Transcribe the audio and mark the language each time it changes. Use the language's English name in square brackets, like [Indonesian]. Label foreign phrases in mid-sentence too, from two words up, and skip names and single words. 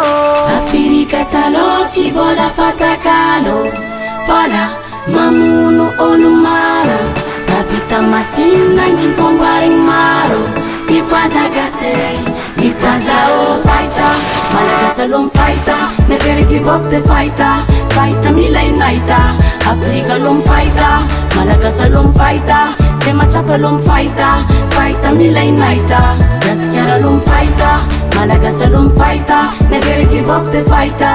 [Malagasy] Afrika taloha tsy vola fatakalo, fala mamono olo maro. Vita masina ny voarigny maro. Mifaza gasy, mifaza olo faita, Malagasy aloha mifaita, [English] never give up the fighter. [Malagasy] Fighter milay naita, Afrika aloha mifaita, Malagasy aloha mifaita, se matsapa aloha mifaita, fighter milay naita. Gasikara aloha mifaita, Malagasy aloha mifaita, [English] never give up the fighter.